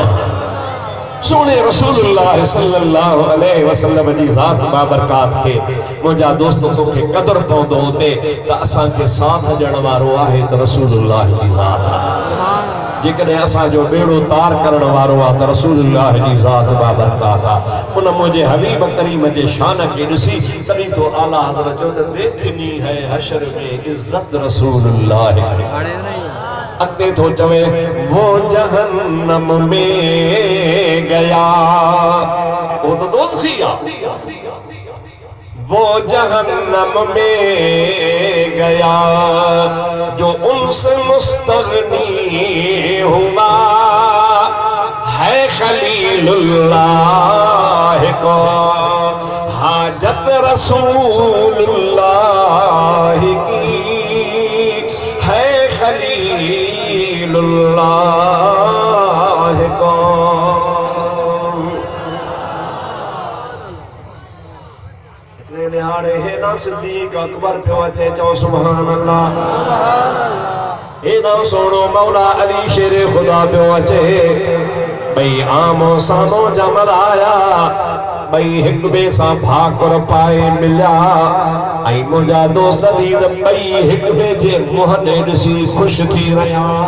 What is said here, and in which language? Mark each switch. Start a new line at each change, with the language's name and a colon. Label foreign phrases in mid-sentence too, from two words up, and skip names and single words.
Sindhi: सोने रसूलुल्लाह
Arabic: صلى الله عليه وسلم
Sindhi: जी ज़ात बाबरकात खे मुंहिंजा दोस्त तोखे क़दुरु पवंदो हुते त असांखे साथ ॾियण वारो आहे त रसूलुल्लाह जी ज़ात आहे। जेकॾहिं असांजो बेड़ो तार करण वारो आहे त रसूलुल्लाह जी ज़ात बाबरकात आहे। उन मुंहिंजे हबीब करीम जे शान खे ॾिसी तॾहिं तो आला हज़रत चयो त
Urdu: دیکھنی ہے حشر میں عزت رسول اللہ.
Sindhi: अॻिते थो चवे
Urdu: وہ جہنم میں گیا,
Sindhi: वो तो दोज़खी आहे।
Urdu: وہ جہنم میں گیا جو ان سے مستغنی ہوا ہے خلیل اللہ کو حاجت رسول اللہ کی ہے خلیل اللہ کو.
Sindhi: हाणे हे ना सिद्दीक अकबर पियो अचे, चओ
Arabic: سبحان الله.
Sindhi: हे ना सोनो मौला अली शेरे खुदा पियो अचे। भई आमो सामो जमल आया, भई हिक ॿिए सां भाकुर पाए मिलिया, ऐं मुंहिंजा दोस्त बि ॿई हिक ॿिए जे मुंहं ॾे ॾिसी ख़ुशि थी रहिया।